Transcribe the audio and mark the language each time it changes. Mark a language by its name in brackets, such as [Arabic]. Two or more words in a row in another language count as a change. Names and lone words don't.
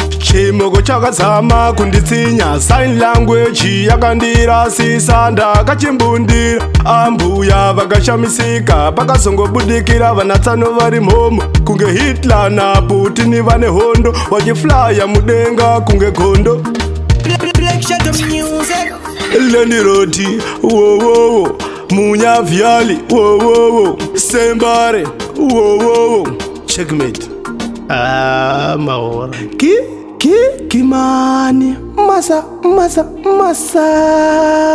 [Shona] Chimoko chakazama kunditsinya, [English] sign language [Shona] yakandirasisa, ndakachimbundira. Ambuya vakashamisika, pakazongobudikira vana tano vari mhomo, kunge Hitler naPutin vane hondo, vachiflya mudenga kunge gondo. Black Shadow Music. Lenny Roti, wo, wo, wo. Munyavyali, wo, wo, wo. Sembare, wo, wo, wo. Checkmate. Ah, maora. Ki, ki, ki, mani. Masa, masa, masasi.